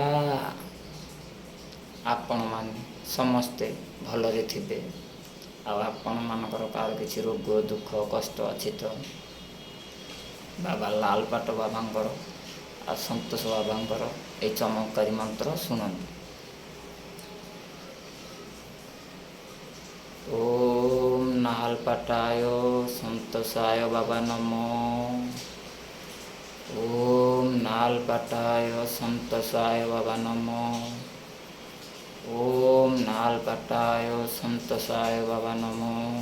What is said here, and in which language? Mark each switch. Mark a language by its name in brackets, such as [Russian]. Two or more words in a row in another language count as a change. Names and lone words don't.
[Odia] ଆପଣମାନେ ସମସ୍ତେ ଭଲରେ ଥିବେ। ଆଉ ଆପଣମାନଙ୍କର କାହାର କିଛି ରୋଗ ଦୁଃଖ କଷ୍ଟ ଅଛି ତ ବାବା ଲାଲପାଟ ବାବାଙ୍କର ଆଉ ସନ୍ତୋଷ ବାବାଙ୍କର এই ଚମତ୍କାରୀ ମନ୍ତ୍ର ଶୁଣନ୍ତୁ। [Sanskrit] ओम नालपाटाय संतोषाय बाबा नमो। ओम नालपाटाय संतोषाय बाबा नमो। ओम नालपाटाय संतोषाय बाबा नमो।